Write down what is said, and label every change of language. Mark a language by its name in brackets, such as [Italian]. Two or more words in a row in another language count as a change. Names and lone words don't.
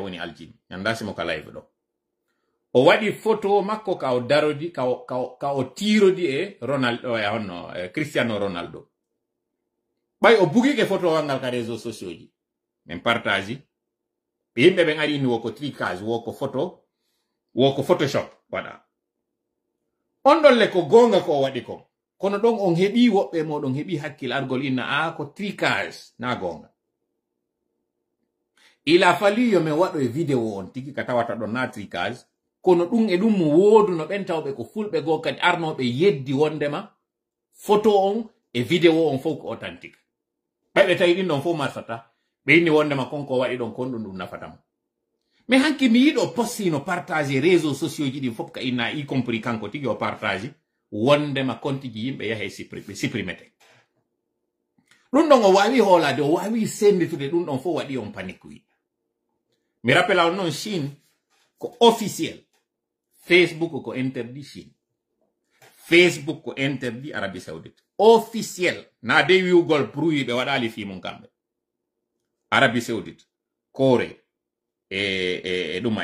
[Fula] woni aljim yandasimo ka live ɗo o waɗi photo makko ka o darodi ka o tirodi e Ronaldo e honno Cristiano Ronaldo ɓay o bugike photo wangal ka [French] réseaux sociaux [Fula] ji min partage ɓe yimɓe ɓen ari ni woko tricage woko photoshop waɗa on ɗon le ko gonga ko o waɗi kon kono ɗon on heɓi woɓɓe moɗon heɓi hakkil argol inna ko tricage na gonga [French] il a fallu [Fula] yo min waɗo e vidéo on tigi ka tawata ɗon na tricage kono ɗum e ɗum wodu no ɓen tawɓe ko fulɓe goo kadi arnoɓe yeddi wondema photo on e vidéo on fof ko authentique ɓeɓe tawi ɗin ɗon fof marfata ɓe inni wondema konko waɗi ɗon kon ɗum nafatamo mais hanki mi yiɗo postino partage [French] réseaux sociaux [Fula] ji ɗin fof ka inna [French] y compris [Fula] kanko tigi o partage wondema compte ji yimɓe yahe supprimete ɗum ɗon o wawi hoolade o wawi senditude ɗum ɗon fof waɗi on panique wi mi rappela on noon Chine ko officiel Facebook ko interdit Chine Facebook ko interdit Arabie Saoudite officiel na de wiugol bruit ɓe waɗali fimum kamɓe Arabie Saoudite Corée e ɗuma